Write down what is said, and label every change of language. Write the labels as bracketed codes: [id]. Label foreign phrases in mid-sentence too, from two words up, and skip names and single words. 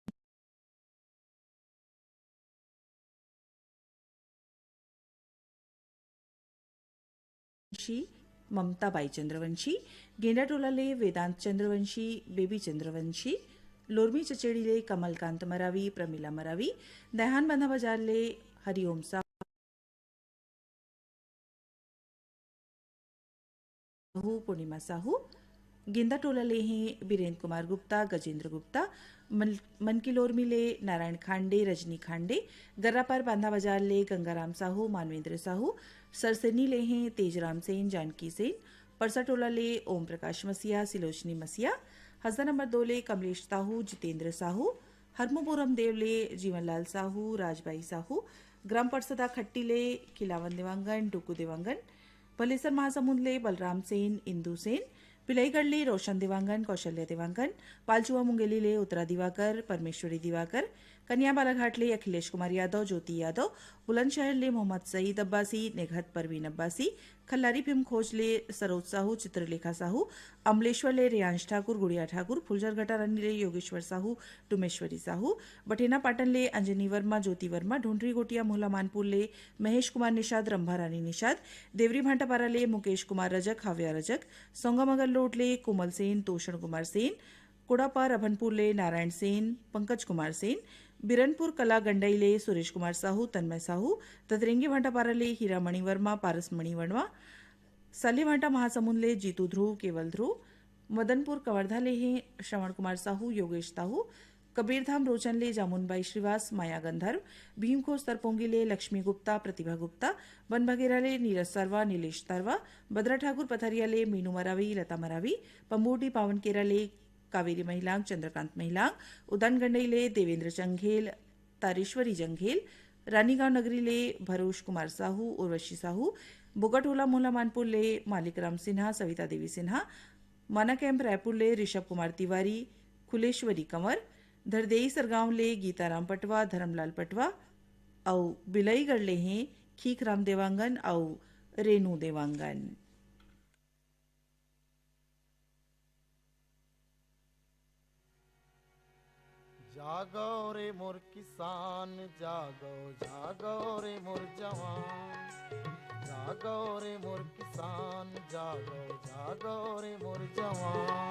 [hne] ममताबाई चंद्रवंशी, गेंडाटोलाले वेदांत चंद्रवंशी, बेबी चंद्रवंशी, लोरमी चचेड़ीले कमलकांत मरावी, प्रमिला मरावी, दहान बांधा बाजारले हरिओम साहू, पूर्णिमा साहू, गिंदा टोलाले हैं बीरेन्द्र कुमार गुप्ता, गजेंद्र गुप्ता, मनकिलोरमीले नारायण खांडे, रजनी खांडे, गर्रापार बांधा बाजार ले गंगाराम साहू, मानवेंद्र साहू, सरसेनी ले हैं तेजराम सेन, जानकी सेन, परसा टोला ले ओम प्रकाश मसिया, सिलोचनी मसिया, हसदा नंबर 2 ले कमलेश साहू, जितेंद्र साहू, हरमोपुरम देव ले जीवनलाल साहू, राजबाई साहू, ग्राम परसदा खट्टी ले खिलावन देवांगन, डुकू देवांगन, भलेसर महासमुंद ले बलराम सेन, इंदू सेन, पिलाईगढ़ले रोशन देवांगन, कौशल्य देवांगन, पालचुआ मुंगेली ले उत्तरा दिवाकर, परमेश्वरी दिवाकर, कन्या बालाघाट ले अखिलेश कुमार यादव, ज्योति यादव, बुलंदशहर ले मोहम्मद सईद अब्बासी, नेघत परवीन अब्बासी, खल्लारी भीम खोज ले सरोज साहू, चित्रलेखा साहू, अमलेश्वर ले रियांश ठाकुर, गुड़िया ठाकुर, फुलझर घटारानी ले योगेश्वर साहू, डुमेश्वरी साहू, बठेना पाटन ले अंजनी वर्मा, ज्योति वर्मा, ढूंढरी गोटिया मोहला मानपुर ले महेश कुमार निषाद, रंभा रानी निषाद, देवरी भांटापारा ले मुकेश कुमार रजक, हाव्या रजक, सोंगामगर लोट ले कोमल सेन, तोषण कुमार सेन, कुड़ापार अभनपुर ले नारायण सेन, पंकज कुमार सेन, बिरनपुर कला गंडई ले सुरेश कुमार साहू, तन्मय साहू, ततरेंगी भांटापारा ले हीरा मणिवर्मा, पारस मणिवर्मा, साले भांटा महासमुंद ले जीतू ध्रुव, केवल ध्रुव, मदनपुर कवर्धा ले हैं श्रवण कुमार साहू, योगेश साहू, कबीरधाम रोचन ले जामुनबाई श्रीवास, माया गंधर्व, भीमखोज तरपोंगी ले लक्ष्मी गुप्ता, प्रतिभा गुप्ता, बनबगेरा ले नीरज सरवा, नीलेश तरवा, बद्रा ठाकुर पथरिया ले मीनू मरावी, लता मरावी, पम्बूडी पावनकेरा ले कावेरी महिलांग, चंद्रकांत महिलांग, उदन गंडई ले देवेंद्र जंघेल, तारेश्वरी जंघेल, रानीगांव नगरी ले भरोश कुमार साहू, उर्वशी साहू, बोगटोला मोला मानपुर ले मालिकराम सिन्हा, सविता देवी सिन्हा, माना कैंप रायपुर ले ऋषभ कुमार तिवारी, खुलेश्वरी कंवर, धरदेई सरगांव ले गीताराम पटवा, धर्मलाल पटवा, औ बिलईगढ़ ले हैं खीखराम देवांगन औ रेनू देवांगन। जागो रे मोर किसान, जागो जागो रे मोर जवान, जागो रे मोर किसान, जागो जागो रे मोर जवान,